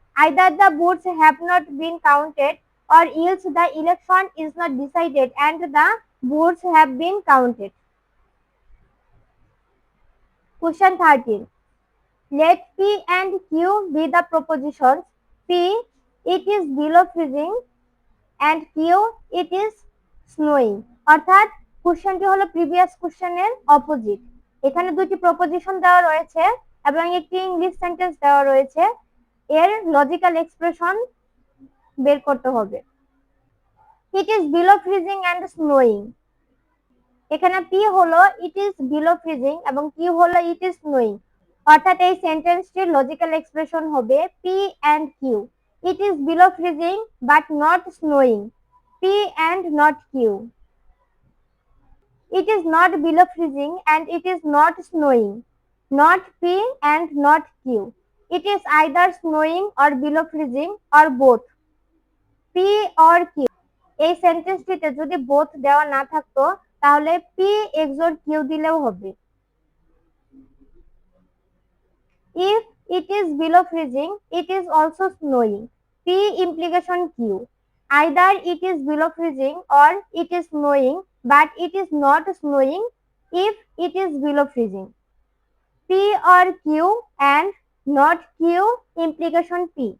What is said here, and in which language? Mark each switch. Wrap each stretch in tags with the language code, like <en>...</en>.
<en>Either the votes have not been counted or else the election is not decided and the votes have been counted. Question 13. Let P and Q be the propositions. P, it is below freezing, and Q, it is snowing.</en> <bn>অর্থাৎ কোশ্চেনটি হলো previous কোশ্চেনের opposite. এখানে দুটি proposition দেওয়া রয়েছে এবং একটি ইংলিশ সেন্টেন্স দেওয়া রয়েছে। এর লজিক্যাল এক্সপ্রেশন বের করতে হবে।</bn> <en>It is below freezing and snowing.</en> <bn>এখানে পি হলো</bn> <en>it is below freezing</en> <bn>এবং কিউ হলো</bn> <en>It is snowing.</en> <bn>অর্থাৎ এই সেন্টেন্সটির লজিক্যাল এক্সপ্রেশন হবে P and Q.</bn> <en>It is below freezing but not snowing. P and not Q. It is not below freezing and it is not snowing. Not P and not Q. It is either snowing or below freezing or both. P or Q.</en> <bn>এই সেন্টেন্সটিতে যদি both দেওয়া না থাকতো তাহলে P XOR Q দিলেও হবে।</bn> <en>If it is below freezing, it is also snowing. P implication Q. Either it is below freezing or it is snowing, but it is not snowing if it is below freezing. P or Q and not Q implication P.</en>